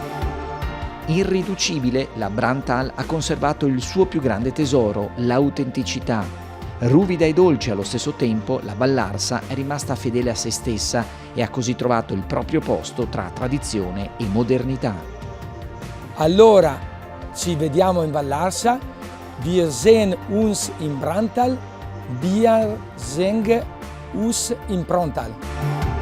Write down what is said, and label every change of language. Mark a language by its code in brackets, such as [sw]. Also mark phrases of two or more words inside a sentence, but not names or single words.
[it] Irriducibile, la Brantal ha conservato il suo più grande tesoro, l'autenticità. Ruvida e dolce allo stesso tempo, la Vallarsa è rimasta fedele a se stessa e ha così trovato il proprio posto tra tradizione e modernità. Allora, ci vediamo in Vallarsa, [de] wir sehen uns in Brantal, wir sehen uns in Prontal.